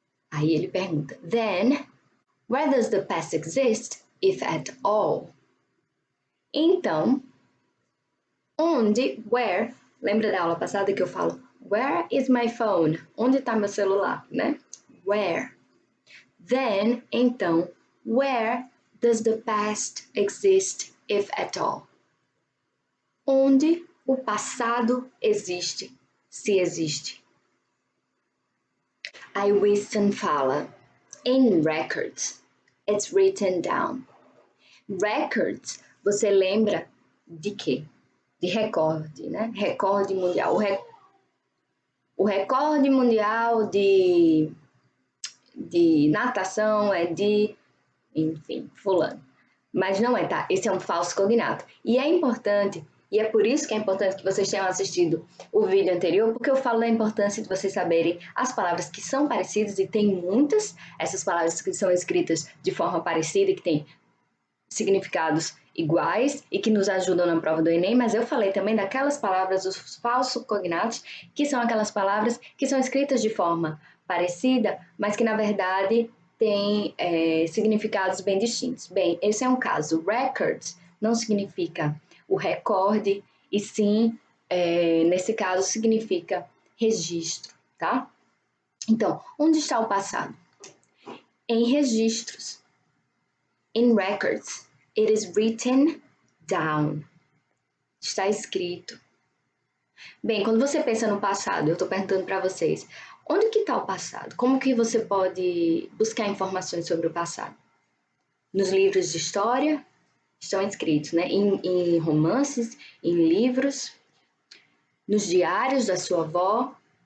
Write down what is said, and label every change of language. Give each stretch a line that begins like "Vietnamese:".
Portuguese: Aí ele pergunta,
English: then, where does the past exist, if at all?
Portuguese: Então, onde, where, lembra da aula passada que eu falo,
English: where is my phone?
Portuguese: Onde está meu celular, né?
English: Where. Then, então, where does the past exist, if at all?
Portuguese: onde o passado existe, se existe. Aí Winston fala,
English: in records, it's written down.
Portuguese: Records, você lembra de quê? De recorde, né? Recorde mundial. O recorde mundial de natação é de, enfim, fulano. Mas não é, tá? Esse é um falso cognato. E é importante, e é por isso que é importante que vocês tenham assistido o vídeo anterior, porque eu falo da importância de vocês saberem as palavras que são parecidas, e tem muitas, essas palavras que são escritas de forma parecida e que têm significados iguais e que nos ajudam na prova do Enem, mas eu falei também daquelas palavras, os falsos cognatos, que são aquelas palavras que são escritas de forma parecida, mas que na verdade têm significados bem distintos. Bem, esse é um caso. Records não significa o recorde, e sim, nesse caso, significa registro, tá? Então, onde está o passado? Em registros.
English: In records, it is written down.
Portuguese: Está escrito. Bem, quando você pensa no passado, eu estou perguntando para vocês, onde que está o passado? Como que você pode buscar informações sobre o passado? Nos livros de história, estão escritos, né? Em romances, em livros, nos diários da sua avó.